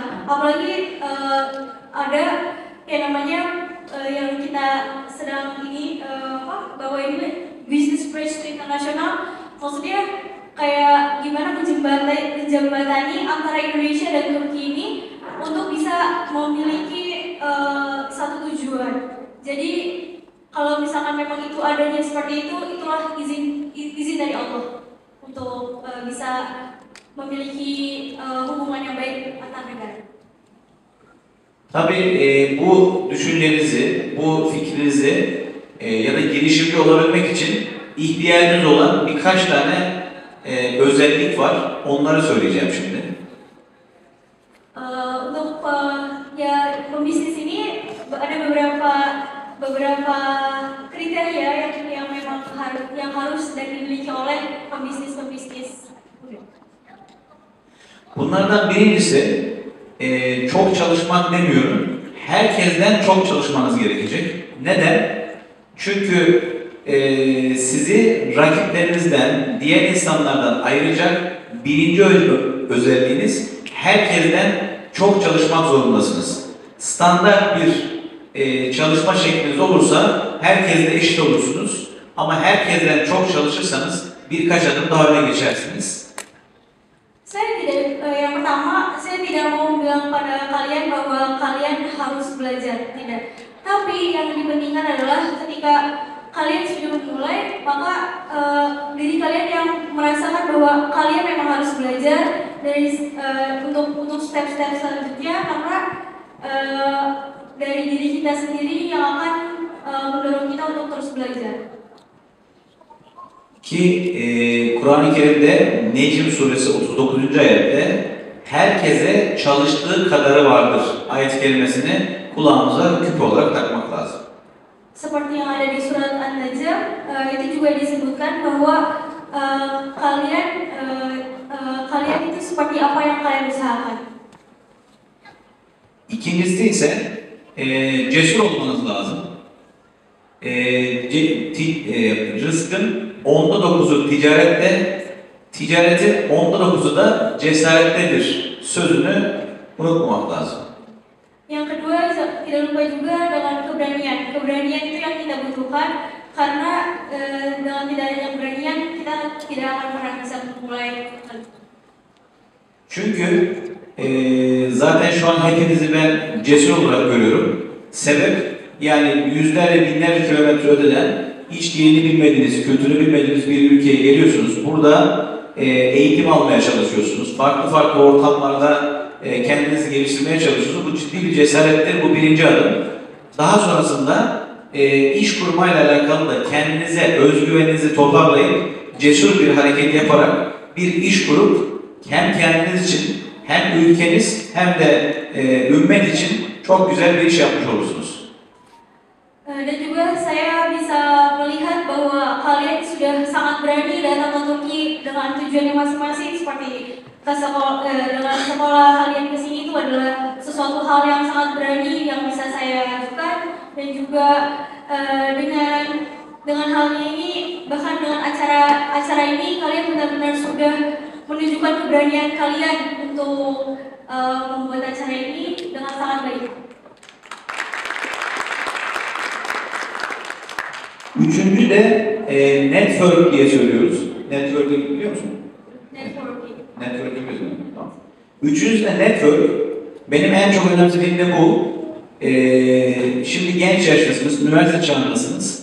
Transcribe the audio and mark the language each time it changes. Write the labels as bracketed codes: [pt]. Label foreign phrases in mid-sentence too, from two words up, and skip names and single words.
[id] Apalagi ada yang namanya yang kita sedang ini bawa ini Business Bridge to International, maksudnya kayak gimana menjembatani antara Indonesia dan Turki ini untuk bisa memiliki satu tujuan. Jadi kalau misalkan memang itu adanya seperti itu, itulah izin dari Allah untuk bisa memiliki hubungan yang baik antar negara. [tr] Tabii bu düşüncenizi, bu fikrinizi ya da girişimci olabilmek için ihtiyacınız olan birkaç tane özellik var. Onları söyleyeceğim şimdi. [id] Untuk ya pembisnis ini ada beberapa kriteria yang memang harus dan dimiliki oleh pembisnis. [tr] Bunlardan birincisi çok çalışmak demiyorum. Herkesten çok çalışmanız gerekecek. Neden? Çünkü sizi rakiplerinizden, diğer insanlardan ayıracak birinci özelliğiniz, herkesten çok çalışmak zorundasınız. Standart bir çalışma şekliniz olursa herkesle eşit olursunuz. Ama herkesten çok çalışırsanız birkaç adım daha öne geçersiniz. [id] Yang pertama, saya tidak mau bilang pada kalian bahwa kalian harus belajar, tidak. Tapi yang dipentingkan adalah ketika kalian sudah memulai, maka diri kalian yang merasakan bahwa kalian memang harus belajar dari untuk step-step selanjutnya, karena dari diri kita sendiri yang akan mendorong kita untuk terus belajar. [tr] Ki Kur'an-ı Kerim'de Necm suresi 39. ayette herkese çalıştığı kadarı vardır ayet-i kerimesini kulağımıza küp olarak takmak lazım. [id] Seperti yang ada di surat An-Najm, itu juga disebutkan bahwa kalian itu seperti apa yang kalian usahakan. [tr] İkincisi ise cesur olmanız lazım. Rızkın 9'u ticarette, ticaretin 9'u da cesarettedir sözünü unutmamak lazım. [id] Yang kedua, tidak lupa juga dengan keberanian. Keberanian itu yang kita butuhkan, karena dengan tidak adanya keberanian kita tidak akan pernah bisa memulai. [tr] Çünkü zaten şu an hepinizi ben cesur olarak görüyorum. Sebep, yani yüzlerce binlerce kilometre öteden hiç dilini bilmediğiniz, kültürü bilmediğiniz bir ülkeye geliyorsunuz. Burada eğitim almaya çalışıyorsunuz. Farklı farklı ortamlarda kendinizi geliştirmeye çalışıyorsunuz. Bu ciddi bir cesarettir, bu birinci adım. Daha sonrasında iş kurmayla alakalı da kendinize özgüveninizi toparlayıp cesur bir hareket yaparak bir iş kurup hem kendiniz için hem ülkeniz hem de ümmet için çok güzel bir iş yapmış olursunuz. [id] Dan juga saya bisa melihat bahwa kalian sudah sangat berani datang ke Turki dengan tujuannya masing-masing, seperti dengan sekolah kalian ke sini itu adalah sesuatu hal yang sangat berani yang bisa saya lakukan, dan juga dengan hal ini, bahkan dengan acara ini kalian benar-benar sudah menunjukkan keberanian kalian untuk membuat acara ini dengan sangat baik. [tr] Üçüncü de network diye söylüyoruz. Network'ü biliyor musun? Network'ü biliyorsun. Tamam. Üçüncüsü de network. Benim en çok önemsediğim de bu. Şimdi genç yaştasınız, üniversite çağındasınız.